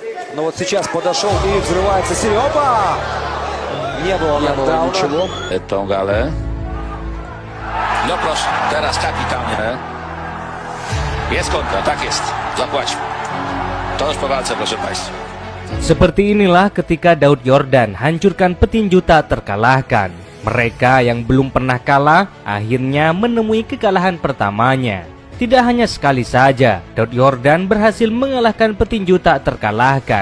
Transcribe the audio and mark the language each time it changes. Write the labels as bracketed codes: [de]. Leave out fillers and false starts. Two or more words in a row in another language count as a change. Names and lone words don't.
[ru] Но вот сейчас подошел и взрывается Сири. Опа! [pl] Nie było niczego. Tą galę. No proszę, teraz kapitalnie. Jest kontra, tak jest. Zapłać. To już po walce, proszę Państwa. [id] Seperti inilah ketika Daud Yordan hancurkan petinju tak terkalahkan. Mereka yang belum pernah kalah akhirnya menemui kekalahan pertamanya. Tidak hanya sekali saja, Daud Yordan berhasil mengalahkan petinju tak terkalahkan.